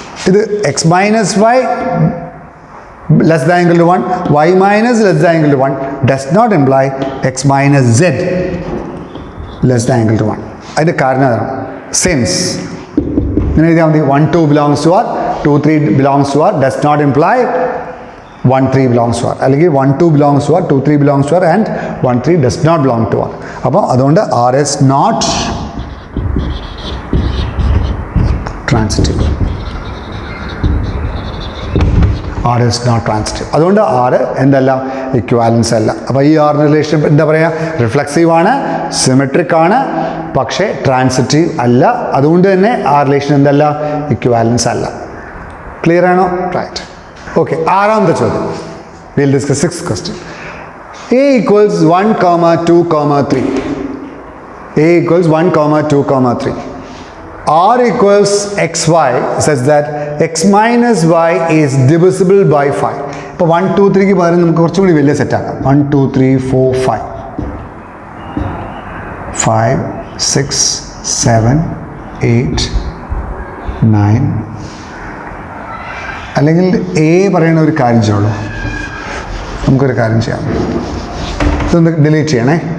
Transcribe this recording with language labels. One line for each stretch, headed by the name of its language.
Malayalam: ഇത്
English: X minus y less than equal to 1, y minus less than equal to 1 does not imply x minus z less than equal to 1.
Malayalam: അതിൻ്റെ കാരണം അതാണ്.
English: since
Malayalam: ഇങ്ങനെ എഴുതിയാൽ മതി.
English: 1 2 belongs to R, 2 3 belongs to R does not imply 1 3 belongs to R,
Malayalam: അല്ലെങ്കിൽ
English: 1 2 belongs to R, 2 3 belongs to R, and 1 3 does not belong to R.
Malayalam: അപ്പോൾ അതുകൊണ്ട്
English: R is not transitive. R is not transitive.
Malayalam: അതുകൊണ്ട് R എന്തല്ല, equivalence അല്ല. അപ്പോൾ ഈ R relation എന്താ പറയുക, റിഫ്ലെക്സീവ് ആണ്, സിമെട്രിക് ആണ്, പക്ഷേ ട്രാൻസിറ്റീവ് അല്ല. അതുകൊണ്ട് തന്നെ ആ റിലേഷൻ എന്തല്ല, ഇക്വാലൻസ് അല്ല. ക്ലിയർ ആണോ? റൈറ്റ്.
English: okay,
Malayalam: ആറാമത്തെ ചോദ്യം.
English: Will discuss 6th question. A equals 1, 2, 3. A equals 1, 2, 3. R equals xy such that x minus y is divisible by 5.
Malayalam: ഇപ്പോൾ 1 2 3ക്ക് പകരം നമുക്ക് കുറച്ചുകൂടി വലിയ സെറ്റാക്കാം. 1 2 3 4 5 5 6 7 8 9. അല്ലെങ്കിൽ എ പറയുന്ന ഒരു കാര്യം ചെയ്യുള്ളൂ. നമുക്കൊരു കാര്യം ചെയ്യാം, ഇതൊന്ന് ഡിലീറ്റ് ചെയ്യണേ.